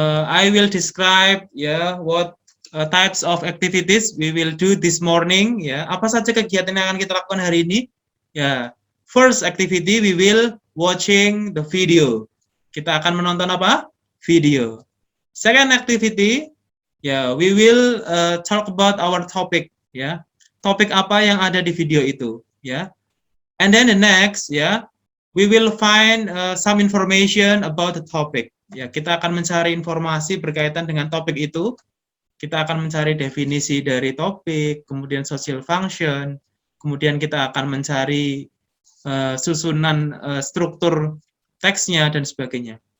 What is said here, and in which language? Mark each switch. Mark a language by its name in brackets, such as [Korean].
[English] I will describe what types of activities we will do this morning. [Indonesian] Ya, apa saja kegiatan yang akan kita lakukan hari ini? [English] Ya, first activity we will watching the video. [Indonesian] Kita akan menonton apa? Video. [English] Second activity, we will talk about our topic. [Indonesian] Ya, topik apa yang ada di video itu? [English] Ya, and then the next, we will find some information about the topic. [Indonesian] Ya, kita akan mencari informasi berkaitan dengan topik itu. Kita akan mencari definisi dari topik, kemudian social function, kemudian kita akan mencari susunan struktur teksnya dan sebagainya.